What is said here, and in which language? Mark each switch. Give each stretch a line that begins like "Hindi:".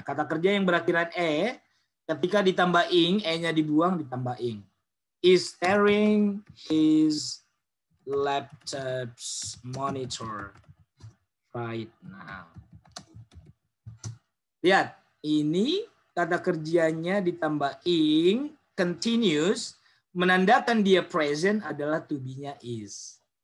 Indonesian: Kata kerja yang berakhiran e, ketika ditambah ing, e-nya dibuang ditambah ing.
English: Is staring his laptop's monitor right now.
Indonesian: Lihat, ini kata kerjanya ditambah ing, continuous, menandakan dia present adalah to be-nya is.